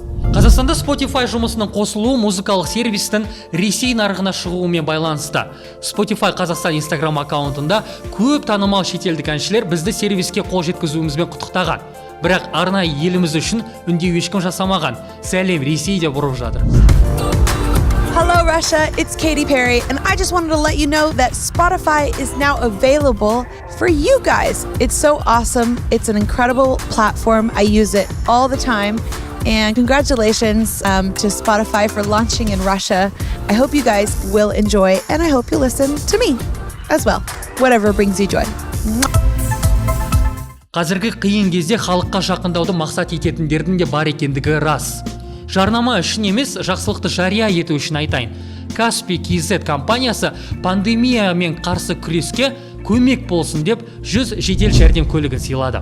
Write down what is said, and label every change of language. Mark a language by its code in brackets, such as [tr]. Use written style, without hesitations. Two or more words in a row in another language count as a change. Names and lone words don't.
[kk] Қазақстанда Spotify жұмысының қосылуы музыкалық сервистің Ресей нарығына шығуымен байланысты. Spotify Қазақстан Instagram аккаунтында көп танымал шетелдік әншілер бізді сервиске қол жеткізуімізбен құттықтаған. Бірақ арнайы еліміз үшін үндеу ешкім жасамаған. Сәлем, Ресей деп ұрып жатыр. [en] Hello Russia, it's Katy Perry, and I just wanted to let you know that Spotify is now available for you guys. It's so awesome. It's an incredible platform. I use it all the time. And congratulations to Spotify for launching in Russia. I hope you guys will enjoy, and I hope you listen to me as well. Whatever brings you joy. [kk] Қазіргі қиын кезде халыққа жақындауды мақсат ететіндердің де бар екендігі рас. Жарнама үшін емес, жақсылықты жария ету үшін айтайын. Каспи KZ компаниясы пандемиямен қарсы күреске көмек болсын деп 100 жедел жәрдем көлігін сыйлады.